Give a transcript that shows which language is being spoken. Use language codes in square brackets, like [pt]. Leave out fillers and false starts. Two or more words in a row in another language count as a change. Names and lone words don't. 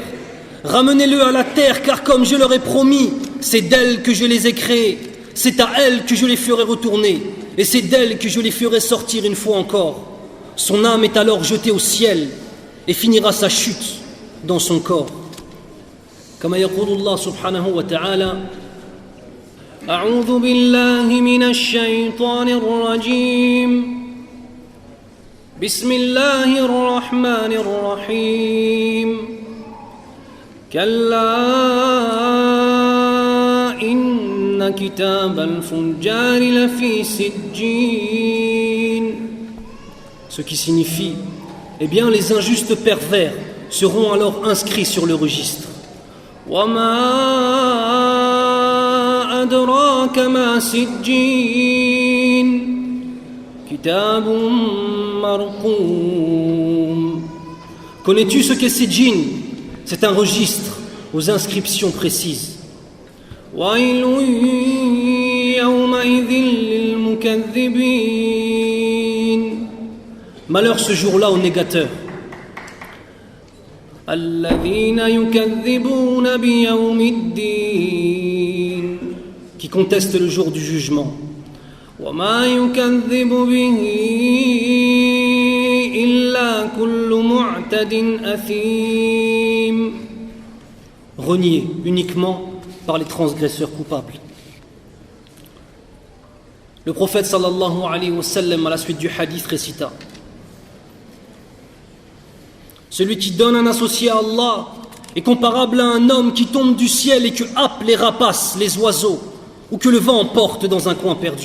[fr] Ramenez-le à la terre, car comme je leur ai promis, c'est d'elle que je les ai créés, c'est à elle que je les ferai retourner, et c'est d'elle que je les ferai sortir une fois encore. Son âme est alors jetée au ciel et finira sa chute dans son corps. [ar] Comme يقول الله سبحانه وتعالى: أعوذ بالله من الشيطان الرجيم. بسم الله الرحمن الرحيم. كلا إن كتاب الفجار لفي سجين. [fr] Ce qui signifie, eh bien, les injustes pervers seront alors inscrits sur le registre. [ar] وما أدراك ما سجين. كتاب مرقوم. [fr] Connais-tu ce qu'est Sijjin? C'est un registre aux inscriptions précises. [ar] ويل يومئذ للمكذبين. [fr] Malheur ce jour-là aux négateurs. [ar] الذين يكذبون بيوم الدين. [fr] Qui contestent le jour du jugement. [ar] وما يكذب به إلا كل معتد أثيم. [fr] Renié uniquement par les transgresseurs coupables. Le prophète [ar] صلى الله عليه وسلم, [fr] à la suite du hadith, récita: Celui qui donne un associé à Allah est comparable à un homme qui tombe du ciel et que happent les rapaces, les oiseaux, ou que le vent emporte dans un coin perdu.